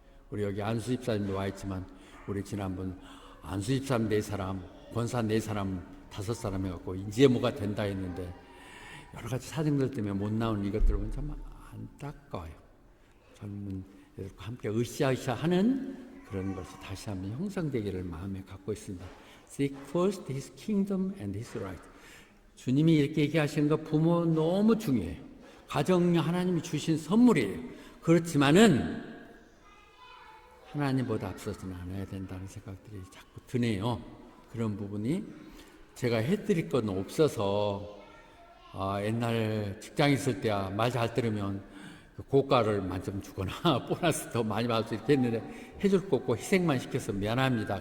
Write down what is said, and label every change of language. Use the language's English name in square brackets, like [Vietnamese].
[Korean] 우리 여기 안수 집사님도 와 있지만 우리 지난번 안수 집사님 4사람, 권사 4사람, 5사람 해갖고 이제 뭐가 된다 했는데 여러 가지 사정들 때문에 못 나오는 이것들을 보면 참 안타까워요. 젊은 애들과 함께 으쌰으쌰 하는 그런 것이 다시 한번 형성되기를 마음에 갖고 있습니다. [English] Seek first His kingdom and His right. [Korean] 주님이 이렇게 얘기하시는 거 부모 너무 중요해요. 가정 하나님이 주신 선물이에요. 그렇지만은 하나님보다 앞서서는 않아야 된다는 생각들이 자꾸 드네요. 그런 부분이 제가 해드릴 건 없어서 옛날 직장에 있을 때야 말 잘 들으면 고가를 만점 주거나 보너스 더 많이 받을 수 이렇게 했는데 해줄 거 없고 희생만 시켜서 미안합니다.